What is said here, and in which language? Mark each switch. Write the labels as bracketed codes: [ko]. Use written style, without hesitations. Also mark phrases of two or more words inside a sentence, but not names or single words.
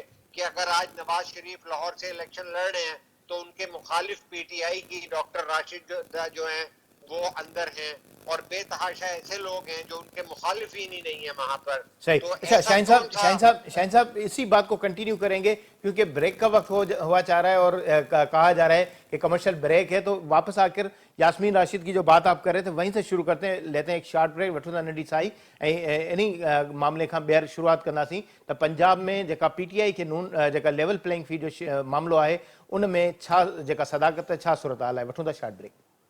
[ur] کہ اگر آج نواز شریف لاہور سے الیکشن لڑ رہے ہیں تو ان کے مخالف PTI کی ڈاکٹر راشد جو ہیں وہ اندر ہیں, اور بے تحاشا ایسے لوگ ہیں جو ان کے مخالفین ہی نہیں ہیں وہاں پر. صحیح. اچھا شاہین صاحب اسی بات کو کنٹینیو کریں گے کیونکہ بریک کا وقت ہوا چاہ رہا ہے اور کہا جا رہا ہے کہ [en] commercial break [ur] ہے, تو واپس آ کر یاسمین راشد کی جو بات آپ کر رہے تھے وہیں سے شروع کرتے ہیں, لیتے ہیں ایک [en] short break. [sd] وٹھو था नंढी साई ऐं इन्ही मामले खां ॿीहर शुरूआत कंदासीं त पंजाब में जेका PTI खे नून जेका [en] level playing field [sd] जो मामलो आहे उन में छा जेका सदाकत छा सूरत-हाल आहे. वठूं था [en] short break.